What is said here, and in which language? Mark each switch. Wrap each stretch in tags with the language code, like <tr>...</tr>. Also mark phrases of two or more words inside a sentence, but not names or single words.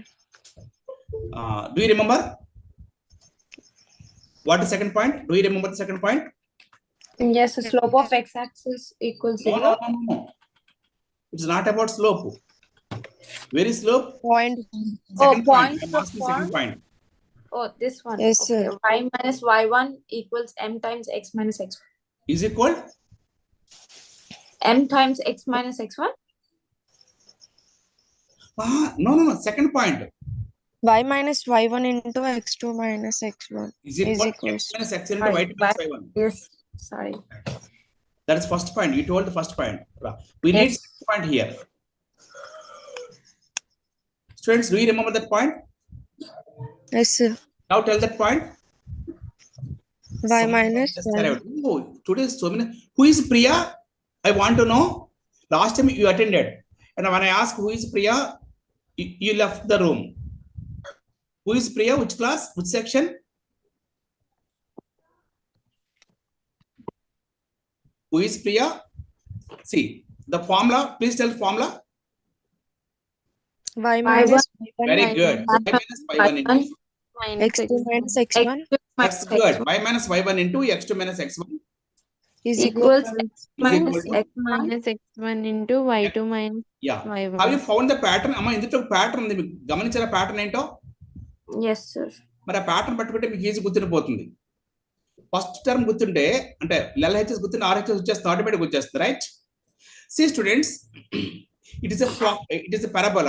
<en>Do you remember what is second point? Do you remember the second point? Yes, the slope of x-axis equals 0. No. It's not about slope. Where is slope? Point. Second point I'm asking second point. Oh, this one. Yes, Okay. sir. Y minus y1 equals m times x minus x1. Is equal? M times x minus x1? No. Second point. Y minus y1 into x2 minus x1 Is equal x minus x into y minus y1. Yes. Sorry. That is first point. You told the first point. We need second point here. Students, do you remember that point? Yes, sir. Now tell that point. Y minus Oh, today so many. Who is Priya? I want to know. Last time you attended, and when I asked who is Priya, you left the room. Who is Priya? Which class? Which section? Who is Priya? See the formula. Please tell the formula. Y minus y1 Very good. Y minus y1 into x2 minus x1 that's good. Y minus y1 into x2 minus x1 is equal equals to minus x minus x1 into y2 minus yeah. y1. Have you found the pattern?</en> <te>Amma ఇందులో pattern ఉంది. గమనించారా pattern ఏంటో? Yes, sir. మరి ఆ ప్యాటర్న్ పట్టుకుంటే మీకు ఈజీ గుర్తుండిపోతుంది.</te> <en>first term</en> <te>గుర్తుంటే అంటే LHS గుర్తుంటే RHS వచ్చేస్తుంది, ఆటోమేటిక్ వచ్చేస్తుంది, రైట్?</te> <en>See students, it is a parabola.</en>